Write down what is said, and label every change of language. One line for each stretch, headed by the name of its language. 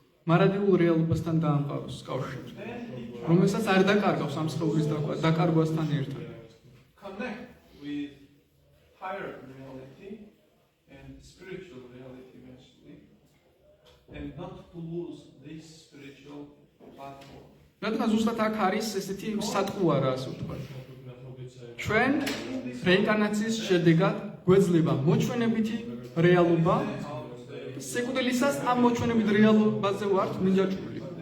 Georgian: მარადიულ რეალობასთან დაამყაროს კავშირი, რომელსაც არ დაკარგავს ამ სხეულის დაკარგვასთან ერთად.
English: connect with higher reality and spiritual reality eventually, and not to lose this spiritual platform.
Georgian: რადგან ზუსტად აქ არის ესეთი სატყუარა, ასე ვთქვათ. ჩვენ რეინკარნაციის შედეგად გვეძლება მოჩვენებითი რეალობა, სიკვდილისას ამ მოჩვენებით რეალობაზე ვართ მინჯაჭული.